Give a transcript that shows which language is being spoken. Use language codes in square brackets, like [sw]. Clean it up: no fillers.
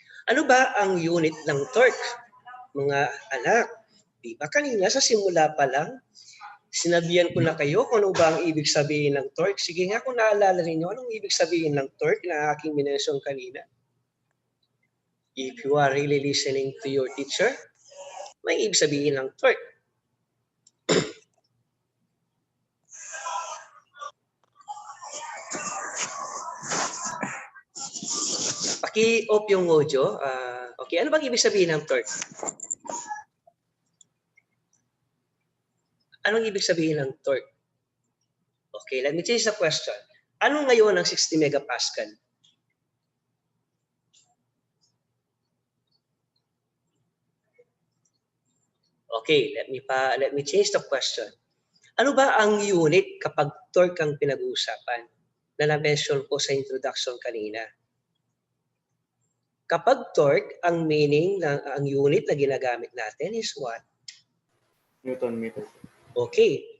[tl] ano ba ang unit ng torque? Mga anak, di ba kanina sa simula pa lang, sinabihan ko na kayo kung ano ba ang ibig sabihin ng torque. Sige nga kung naalala ninyo, anong ibig sabihin ng torque na aking minensyon kanina? [en] If you are really listening to your teacher, [tl] may ibig sabihin ng torque. Paki-off yung audio. Okay, ano bang ibig sabihin ng torque? Anong ibig sabihin ng torque? [en] Okay, let me change the question. [tl] Ano ngayon ang 60 megapascal? [en] Okay, let me change the question. [tl] Ano ba ang unit kapag torque ang pinag-uusapan na na-mention ko sa introduction kanina? Kapag torque, ang meaning ng ang unit na ginagamit natin [en] is what? Newton meter. Okay.